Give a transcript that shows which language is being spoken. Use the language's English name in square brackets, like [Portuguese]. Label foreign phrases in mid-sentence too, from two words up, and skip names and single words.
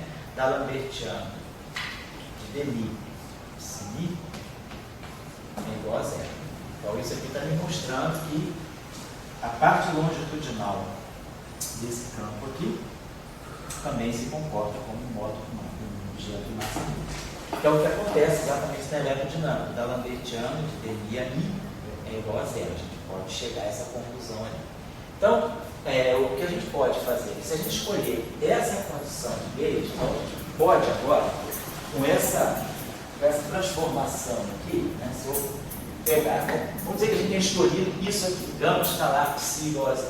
[Portuguese] D'Alembertiano de dmi psi é igual a zero. Então, isso aqui está me mostrando que a parte longitudinal desse campo aqui também se comporta como um objeto de massa nula. Então, o que acontece exatamente na eletrodinâmica? D'Alembertiano de dmi a mi é igual a zero. A gente pode chegar a essa conclusão ali. Então, o que a gente pode fazer? Se a gente escolher essa condição de gauge, então a gente pode agora, com essa transformação aqui, né, se eu pegar, vamos dizer que a gente tenha escolhido isso aqui, gama escalar psi igual a zero.